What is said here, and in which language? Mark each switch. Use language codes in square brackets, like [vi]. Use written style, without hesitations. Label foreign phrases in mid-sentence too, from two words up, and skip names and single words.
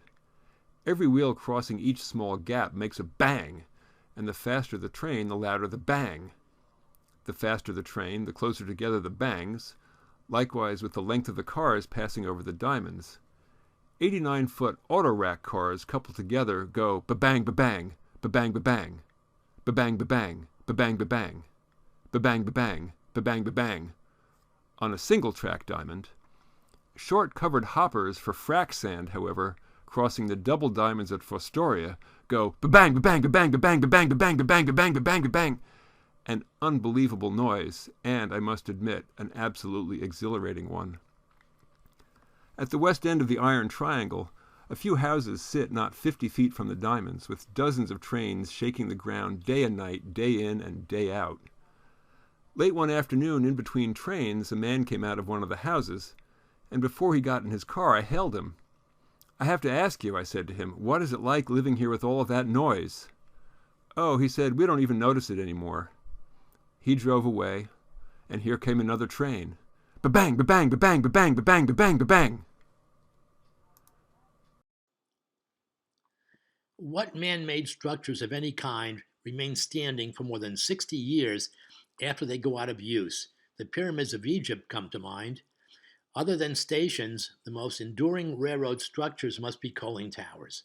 [en] Every wheel crossing each small gap makes a bang, and the faster the train, the louder the bang. The faster the train, the closer together the bangs, likewise with the length of the cars passing over the diamonds. 89-foot auto-rack cars coupled together go ba-bang, ba-bang, ba-bang, ba-bang, ba-bang, ba-bang, ba-bang, ba-bang, ba-bang, ba-bang, ba-bang, ba-bang. On a single-track diamond. Short covered hoppers for frac sand, however, crossing the double diamonds at Fostoria, go ba-bang, ba-bang, ba-bang, ba-bang, ba-bang, ba-bang, ba-bang, ba-bang, ba-bang, ba-bang. An unbelievable noise, and, I must admit, an absolutely exhilarating one. At the west end of the Iron Triangle, a few houses sit not 50 feet from the diamonds, with dozens of trains shaking the ground day and night, day in and day out. Late one afternoon, in between trains, a man came out of one of the houses, and before he got in his car, I hailed him. "I have to ask you," I said to him, "what is it like living here with all of that noise?" "Oh," he said, "we don't even notice it anymore." He drove away, and here came another train. Ba-bang, ba-bang, ba-bang, ba-bang, ba-bang, ba-bang, ba-bang. What man-made structures of any kind remain standing for more than 60 years after they go out of use? The pyramids of Egypt come to mind. Other than stations, the most enduring railroad structures must be coaling towers.